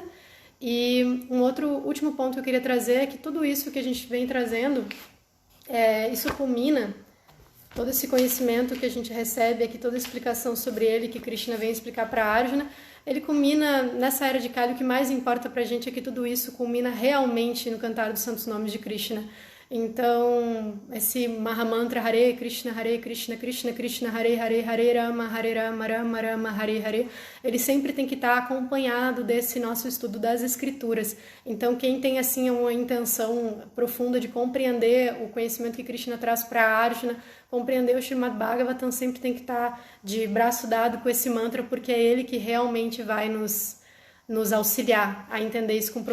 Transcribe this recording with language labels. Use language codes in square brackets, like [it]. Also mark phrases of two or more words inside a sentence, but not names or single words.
[pt] E um outro último ponto que eu queria trazer é que tudo isso que a gente vem trazendo, isso culmina, todo esse conhecimento que a gente recebe aqui, toda a explicação sobre ele que Krishna vem explicar para Arjuna, ele culmina nessa era de Kali. O que mais importa pra gente é que tudo isso culmina realmente no cantar dos santos nomes de Krishna. Então, esse Mahamantra [sa] हरे कृष्ण, कृष्ण कृष्ण, हरे हरे, हरे राम, राम राम, हरे हरे, [pt] ele sempre tem que estar acompanhado desse nosso estudo das escrituras. Então, quem tem assim uma intenção profunda de compreender o conhecimento que Krishna traz para Arjuna, compreender o Srimad Bhagavatam, sempre tem que estar de braço dado com esse mantra, porque é ele que realmente vai nos auxiliar a entender isso com profundidade.